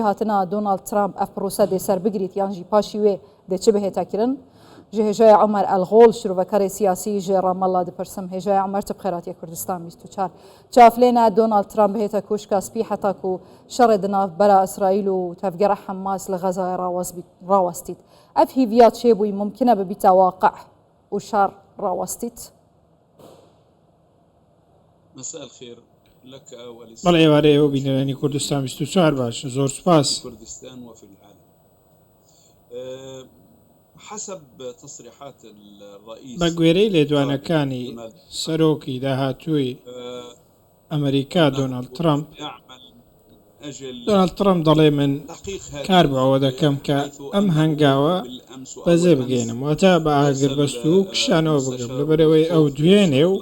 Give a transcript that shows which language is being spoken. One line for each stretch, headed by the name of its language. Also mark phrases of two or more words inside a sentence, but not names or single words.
Kurdish: hatina Donald Trump ev prose dê ser bigirît yan jî paşî wê dê çi bihête kirin ji hêjaya Emer El-Ghol şîrovekerê siyasî ji Ramallah dipirsim hêjaya Emer ti bi xêratiya Kurdistan 24 çaf lê ne Donald Trump bihête koşka spî heta ku şerê di nav bera İsraîl û tevgera Hemas li Xezayê rawestît ev hîviya çêbûyî mumkin e bibîte waqih û şer rawestît.
Arabic: مساء الخير لك
Central Kurdish: بەڵێ ئێوارەیە ئەو بینەرانی کوردستان 24 باش زۆر سپاس.
Arabic: كردستان وفي العالم حسب تصريحات الرئيس
Central Kurdish: بە گوێرەی لێدوانەکانی سەرۆکی داهاتووی ئەمریکا دۆناڵد ترامپ دۆناڵد ترامپ دەڵێ من کار بەوە دەکەم کە ئەم هەنگاوە بەزێ بگەێنم واتە بە ئاگربەست و کشانەوە بگەم لەبەرەوەی ئەو دوێنێ و